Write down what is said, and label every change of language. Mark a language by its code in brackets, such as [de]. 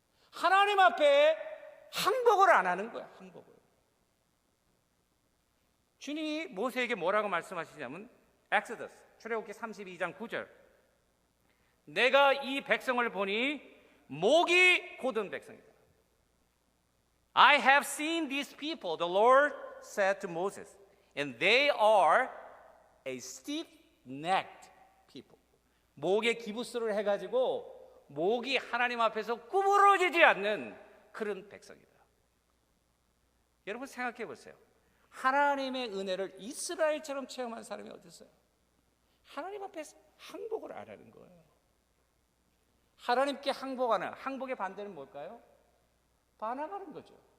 [ko] 하나님 앞에 항복을 안 하는 거예요. 항복을. 주님이 모세에게 뭐라고 말씀하시냐면 엑소더스 출애굽기 32장 9절, 내가 이 백성을 보니 목이 곧은 백성이다. [en] I have seen these people, the Lord said to Moses, and they are a stiff-necked people. [ko] 목에 기부스를 해가지고 목이 하나님 앞에서 구부러지지 않는 그런 백성이다. 여러분 생각해 보세요. 하나님의 은혜를 이스라엘처럼 체험한 사람이 어디 있어요? 하나님 앞에서 항복을 안 하는 거예요. 하나님께 항복하는, 항복의 반대는 뭘까요? 반항하는 거죠.